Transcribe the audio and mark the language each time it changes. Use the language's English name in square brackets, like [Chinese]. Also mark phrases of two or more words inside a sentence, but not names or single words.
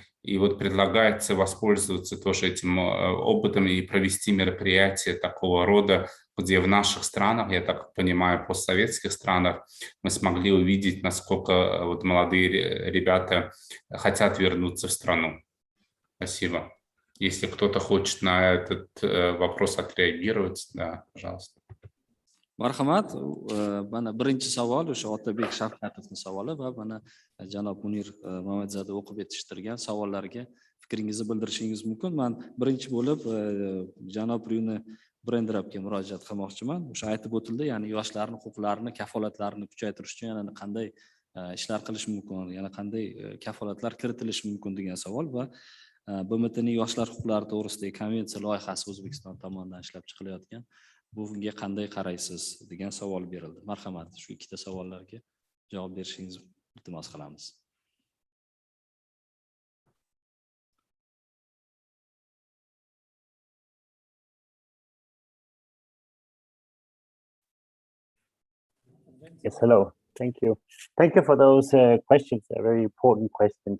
[Russian] И вот предлагается воспользоваться тоже этим опытом и провести мероприятие такого рода, где в наших странах, я так понимаю, постсоветских странах, мы смогли увидеть, насколько вот молодые ребята хотят вернуться в страну. Спасибо. Если кто-то хочет на этот вопрос отреагировать, да, пожалуйста. [Uzbek] Marhamat, mana birinchi savol o'sha Otabek Shavkatovning savoli va mana janob Munir Mamadzada o'qib yetishtirgan savollarga fikringizni bildirishingiz mumkin. Men birinchi bo'lib janob Rune Brendrabga murojaat qilmoqchiman. O'sha aytib o'tildi, ya'ni yoshlarning huquqlarini, kafolatlarini kuchaytirish uchun yana qanday ishlar qilish mumkin, yana qanday kafolatlar kiritilishi mumkin degan savol va BMTning yoshlar huquqlari to'g'risidagi konvensiya loyihasi O'zbekiston tomonidan ishlab chiqilayotgan. Bunga qanday qaraysiz degan savol berildi. Marhamat, shu ikkita savollarga javob berishingizni iltimos qilamiz. [English] Yes, hello. Thank you. Thank you for those questions. They're very important questions.